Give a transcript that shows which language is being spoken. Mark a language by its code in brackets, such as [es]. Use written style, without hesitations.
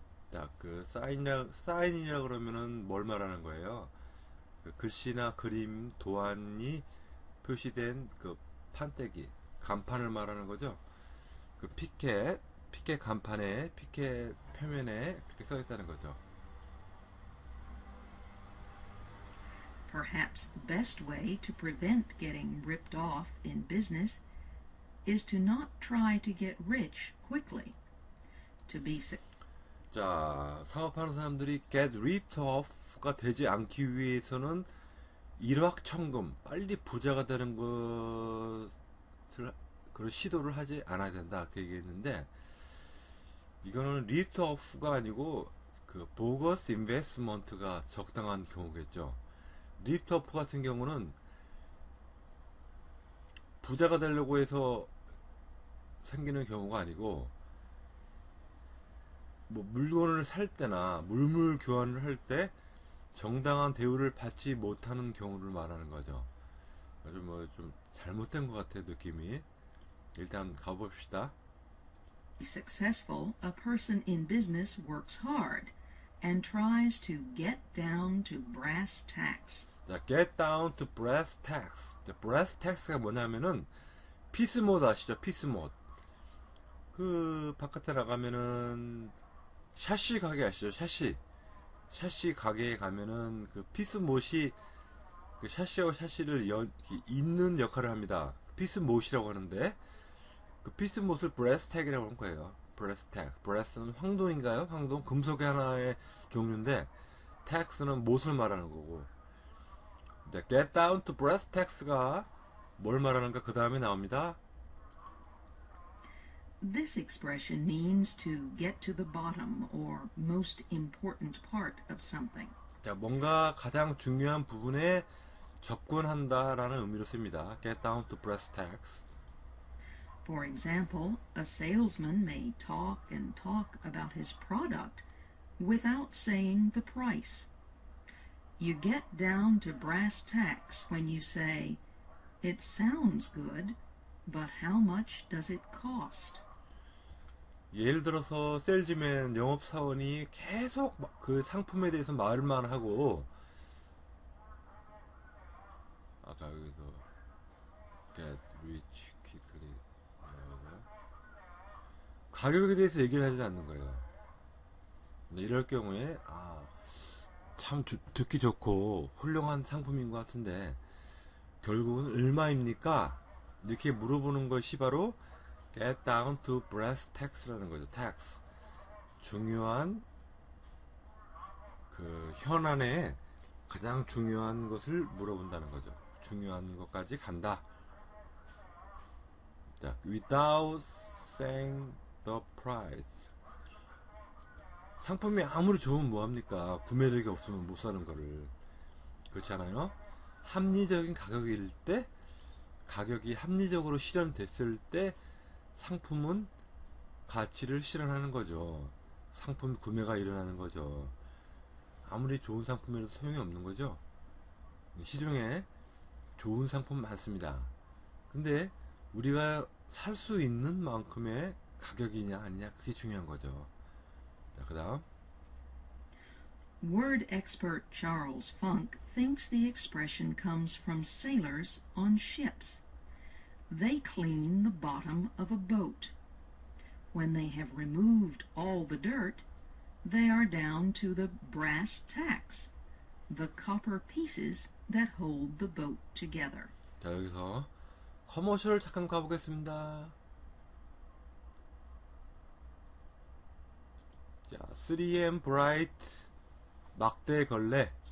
[ko] 자, 그 사인이라 그러면은 뭘 말하는 거예요? 그 글씨나 그림, 도안이 표시된 그 판때기, 간판을 말하는 거죠. 그 피켓 간판에, 피켓 표면에 그렇게 써 있다는 거죠. [en] Perhaps the best way to prevent getting ripped off in business is to not try to get rich quickly. [ko] 자, 사업하는 사람들이 get ripped off가 되지 않기 위해서는 일확천금, 빨리 부자가 되는 것을 그런 시도를 하지 않아야 된다. 그 얘기했는데, 이거는 ripped off가 아니고 그 보거스 인베스트먼트가 적당한 경우겠죠. 립터프 같은 경우는 부자가 되려고 해서 생기는 경우가 아니고 뭐 물건을 살 때나 물물 교환을 할 때 정당한 대우를 받지 못하는 경우를 말하는 거죠. 아주 뭐 좀 잘못된 것 같아요, 느낌이. 일단 가봅시다. [en] Successful, a person in business works hard and tries to get down to brass tacks. 자, get down to brass tacks. [ko] 자, brass tacks가 뭐냐면은 피스못 아시죠? 피스못. 그 바깥에 나가면은 샤시 가게 아시죠? 샤시 가게에 가면은 그 피스못이 그 샤시하고 샤시를 잇는 역할을 합니다. 피스못이라고 하는데 그 피스못을 브레스 텍이라고 하는 거예요. 브레스 텍. 브레스는 황동인가요? 황동? 금속의 하나의 종류인데 텍스는 못을 말하는 거고. 이제 get down to brass tacks가 뭘 말하는가 그 다음에 나옵니다. [en] This expression means to get to the bottom or most important part of something. [ko] 자, 뭔가 가장 중요한 부분에 접근한다라는 의미로 씁니다. [en] Get down to brass tacks. For example, a salesman may talk and talk about his product without saying the price. You get down to brass tacks when you say, "It sounds good, but how much does it cost?" [ko] 예를 들어서 셀즈맨 영업사원이 계속 그 상품에 대해서 말만 하고 아까 여기서 [en] get rich quickly [ko] 가격에 대해서 얘기를 하지 않는 거예요. 이럴 경우에 참 듣기 좋고 훌륭한 상품인 것 같은데 결국은 얼마입니까? 이렇게 물어보는 것이 바로 get down to brass tacks라는 거죠. [en] tax. [ko] 중요한 그 현안에 가장 중요한 것을 물어본다는 거죠. 중요한 것까지 간다. [en] 자, without saying the price. [ko] 상품이 아무리 좋으면 뭐합니까? 구매력이 없으면 못 사는 거를. 그렇잖아요? 합리적인 가격일 때, 가격이 합리적으로 실현됐을 때 상품은 가치를 실현하는 거죠. 상품 구매가 일어나는 거죠. 아무리 좋은 상품이라도 소용이 없는 거죠. 시중에 좋은 상품 많습니다. 근데 우리가 살 수 있는 만큼의 가격이냐 아니냐 그게 중요한 거죠. 자, 그 다음 [en] Word expert Charles Funk thinks the expression comes from sailors on ships. They clean the bottom of a boat. When they have removed all the dirt, they are down to the brass tacks, the copper pieces that hold the boat together. [ko] 자, 여기서 커머셜 잠깐 가보겠습니다. 자, 3M 브라이트 막대 걸레.